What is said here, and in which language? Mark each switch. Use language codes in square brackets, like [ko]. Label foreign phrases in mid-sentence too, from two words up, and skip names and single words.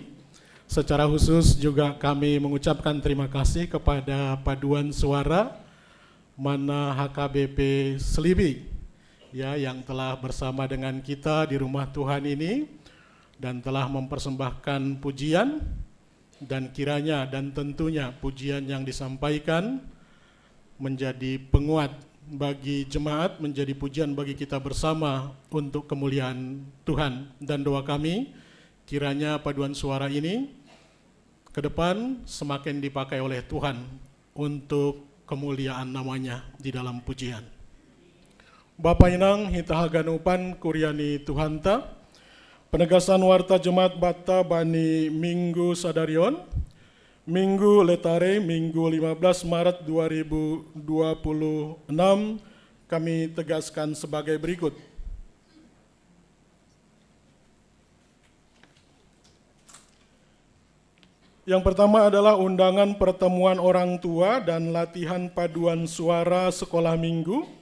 [id] Secara khusus juga kami mengucapkan terima kasih kepada Paduan Suara Mana HKBP Selibi ya, yang telah bersama dengan kita di rumah Tuhan ini dan telah mempersembahkan pujian, dan kiranya dan tentunya pujian yang disampaikan menjadi penguat bagi jemaat, menjadi pujian bagi kita bersama untuk kemuliaan Tuhan. Dan doa kami, kiranya paduan suara ini ke depan semakin dipakai oleh Tuhan untuk kemuliaan namanya di dalam pujian. [bts] Bapa Inang Hitahaganupan Kuryani Tuhanta, [id] penegasan warta jemaat [bts] Bata Bani Minggu Sadarion, [id] Minggu Letare, Minggu 15 Maret 2026, kami tegaskan sebagai berikut. Yang pertama adalah undangan pertemuan orang tua dan latihan paduan suara sekolah minggu.